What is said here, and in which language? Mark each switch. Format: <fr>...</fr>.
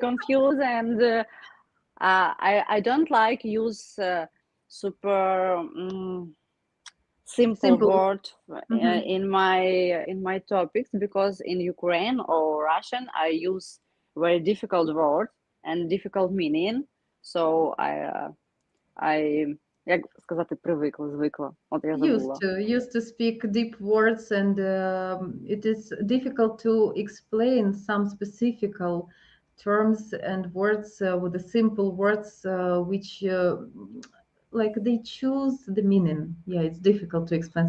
<en>confused, and I don't like use super simple Simple. word Mhm. in my topics, because in Ukraine or Russian I use very difficult word and difficult meaning. So I</en> <uk>як сказати, звикла. От я забула.</uk> <en>Used to speak deep words, and it is difficult to explain some specific terms and words with the simple words which like they choose the meaning. Yeah, it's difficult to explain.</en>